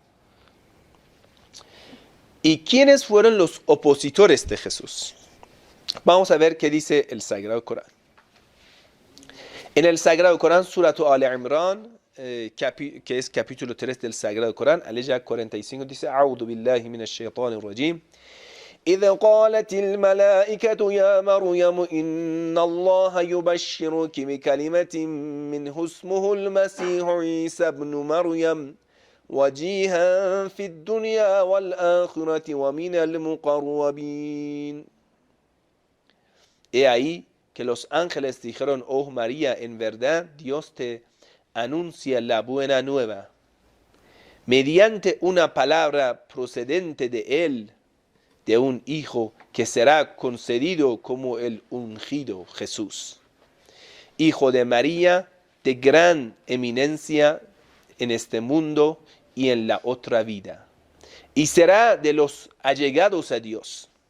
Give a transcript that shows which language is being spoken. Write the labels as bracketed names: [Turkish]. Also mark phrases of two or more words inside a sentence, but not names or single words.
[Spanish] ¿Y quiénes fueron los opositores de Jesús? Vamos a ver qué dice el Sagrado Corán. En el Sagrado Corán, Surat Al-Imran, que es capítulo 3 del Sagrado Corán, aleya 45, dice: [Arabic] أعوذ بالله من الشيطان الرجيم. إذ قالت الملائكة يا مريم إن الله يبشرك بكلمة منه اسمه المسيح عيسى ابن مريم وجيها في الدنيا والآخرة ومن المقربين. [Spanish] He ahí que los ángeles dijeron: Oh María, en verdad Dios te anuncia la buena nueva mediante una palabra procedente de él, de un hijo que será concedido como el ungido Jesús, hijo de María, de gran eminencia en este mundo y en la otra vida, y será de los allegados a Dios.